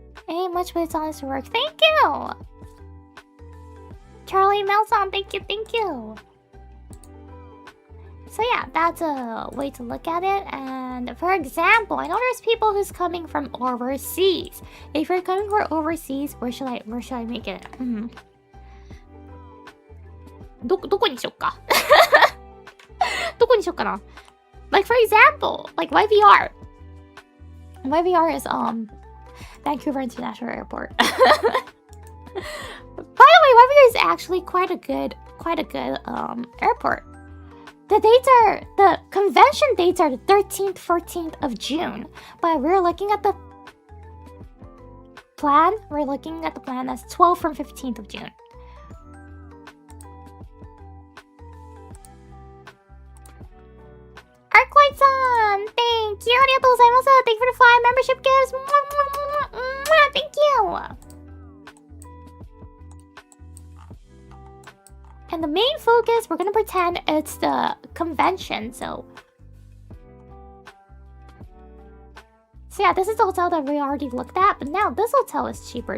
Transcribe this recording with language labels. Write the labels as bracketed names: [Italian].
[English] Ain't much, but it's honest work. Thank you! Charlie Melson, thank you, thank you. So yeah, that's a way to look at it. And for example, I know there's people who's coming from overseas. If you're coming from overseas, where should I make it? [Japanese] どこにしよっかどこにしよっかな [English] Like for example, like YVR. YVR is Vancouver International Airport. By the way, YVR is actually quite a good airport. The convention dates are the 13th, 14th of June. But we're looking at the plan. We're looking at the plan as 12th from 15th of June. Arclight-san, thank you. [Japanese] ありがとうございます。 [English] Thank you for the fly membership gifts. Thank you. And the main focus, we're gonna pretend it's the convention. So yeah, this is the hotel that we already looked at, but now this hotel is cheaper.